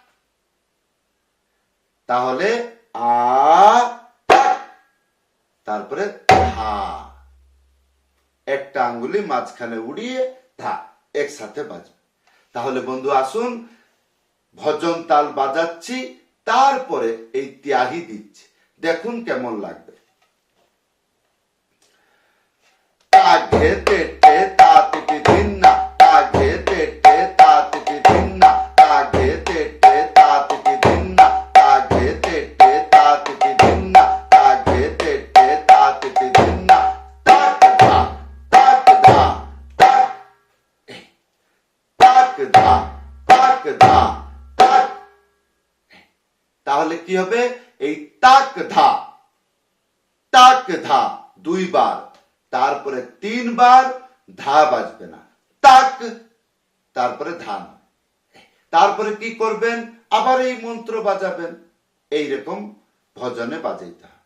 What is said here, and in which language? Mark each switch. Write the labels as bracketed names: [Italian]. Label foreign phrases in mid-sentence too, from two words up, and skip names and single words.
[Bangla] তাহলে আ, তারপরে ধা, একটা আঙ্গুলি মাঝখানে উড়িয়ে ধা, একসাথে বাজবে। তাহলে বন্ধু আসুন, ভজন তাল বাজাচ্ছি, তারপরে এই ত্যাহি দিচ্ছি, দেখুন কেমন লাগবে। তাঘে তেটে তাতিতি ধিন্না, তাঘে তেটে তাতিতি ধিন্না, তাঘে তেটে তাতিতি ধিন্না, তাঘে তেটে তাতিতি ধিন্না, তাঘে তেটে তাতিতি ধিন্না, তাক ধা তাক ধা তাক, তাক ধা তাক ধা তাক। তাহলে কি হবে? এই তাক ধা, তাক ধা দুইবার, তারপরে 3 বার ধা বাজবে না, তাক, তারপরে ধা। তারপরে কি করবেন? আবার এই মন্ত্র বাজাবেন, এইরকম ভজনে বাজাইতে হয়।